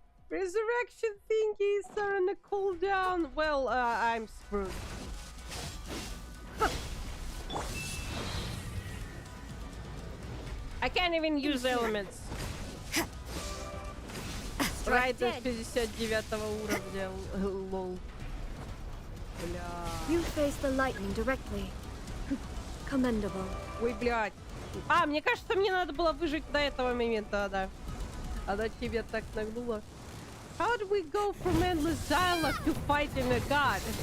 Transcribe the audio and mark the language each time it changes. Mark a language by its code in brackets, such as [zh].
[en] Resurrection thingies are on a cooldown. Well, I'm screwed. I can't even use elements. Right [ru] до 59 уровня. Лол. Бля. [en] You face the lightning directly. Commendable. [ru] Ой, блядь. Мне кажется, мне надо было выжить до этого момента, да. Она тебе так нагнула. [en] How do we go from endless dialogue to fighting a god?